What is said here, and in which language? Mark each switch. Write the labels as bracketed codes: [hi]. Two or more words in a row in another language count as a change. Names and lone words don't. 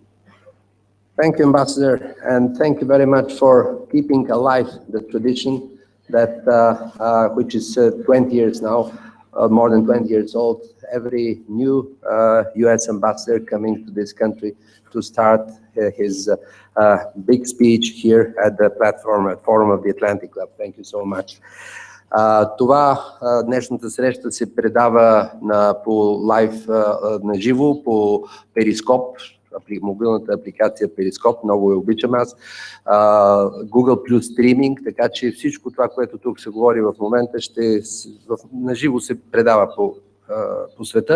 [en] Thank you, Ambassador, and thank you very much for keeping alive the tradition that which is 20 years now, more than 20 years old. Every new U.S. ambassador coming to this country to start his big speech here at the Forum of the Atlantic Club. Thank you so much. [bg] Днешната среща се предава по лайв на живо, по Перископ, мобилната апликация Перископ, много я обичам аз, Google Plus стриминг, така че всичко това, което тук се говори в момента, на живо се предава по света.